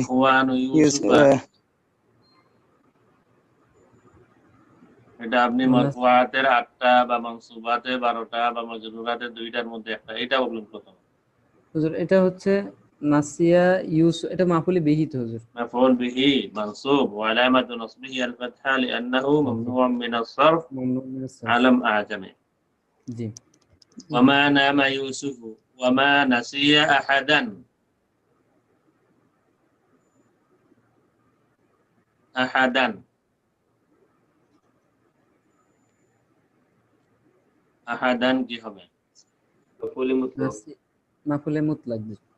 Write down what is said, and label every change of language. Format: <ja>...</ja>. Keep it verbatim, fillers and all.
<ar>ইখওয়ানু ইউস- ইউসুফা, আহ,</ar> <bn>এটা আপনি ওয়ানাস মারফুআতের আটটা বা মানসুবাতে বারোটা বা মাজরুরাতে দুইটার মধ্যে একটা, এটা বলবেন প্রথম। হুজুর এটা হচ্ছে নাসিয়া ইউসুফ, এটা মাফুলে বিহিত হুজুর।</bn> <ar>مفعول به منصوب وعلامة نصبه الفتحة لأنه</ar> <bn>জি</bn> <ar>ممنوع من الصرف. মামনুন মিনাস সারফ। علم أعجمي.</ar> <bn>জি</bn> <ar>وما نام يوسف وما نسي أحدا.</ar> <bn>أحدا أحدا কি হবে?</bn> <ar>مفعول مطلق, নাসি মাফুলে মুতলাক। জি</ar>